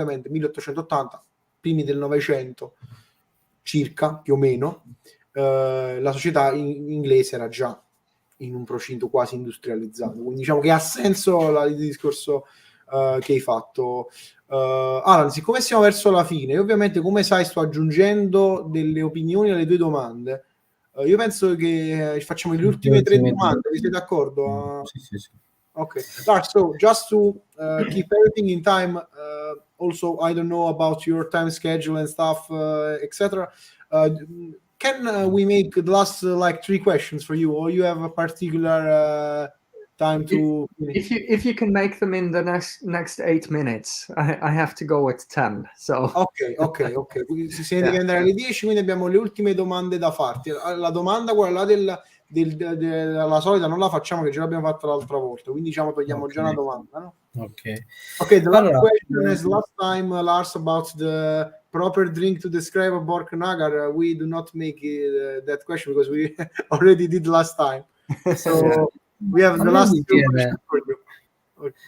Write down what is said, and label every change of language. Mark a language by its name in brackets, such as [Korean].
[Italian] Ovviamente 1880, primi del Novecento circa, più o meno, la società inglese era già in un procinto quasi industrializzato, quindi diciamo che ha senso il discorso che hai fatto. Alan, siccome siamo verso la fine, io ovviamente come sai sto aggiungendo delle opinioni alle 2 domande. Io penso che facciamo le ultime 3 domande, vi siete d'accordo? Sì. [English] Okay, Lars, so just to keep everything in time, also I don't know about your time schedule and stuff, etc. Can we make the last like 3 questions for you, or you have a particular time to finish? If you can make them in the next 8 minutes, I have to go at 10. So Ok. [Italian] Quindi se ne deve andare alle 10, quindi abbiamo le ultime domande da farti. La domanda quella là della solita non la facciamo, che ce l'abbiamo fatta l'altra volta, quindi diciamo togliamo già una domanda, no? Ok, [English] the last question is last time, Lars, about the proper drink to describe a Borknagar. We do not make that question because we already did last time. So we have the last two questions for you.